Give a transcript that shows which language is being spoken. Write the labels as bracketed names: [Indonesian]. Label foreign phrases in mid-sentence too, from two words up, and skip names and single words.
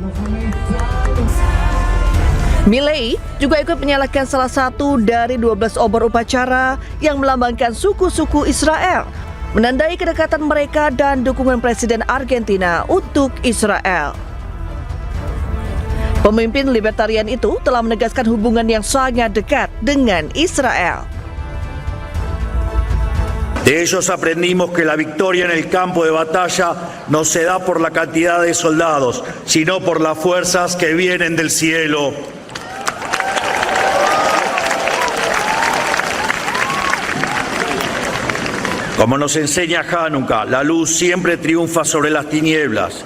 [Indonesian] Milei juga ikut menyalakan salah satu dari 12 obor upacara yang melambangkan suku-suku Israel, menandai kedekatan mereka dan dukungan Presiden Argentina untuk Israel. Pemimpin libertarian itu telah menegaskan hubungan yang sangat dekat dengan Israel. [Spanish] De ellos aprendimos que la victoria en el campo de batalla no se da por la cantidad de soldados, sino por las fuerzas que vienen del cielo. Como nos enseña Hanukkah, la luz siempre triunfa sobre las tinieblas.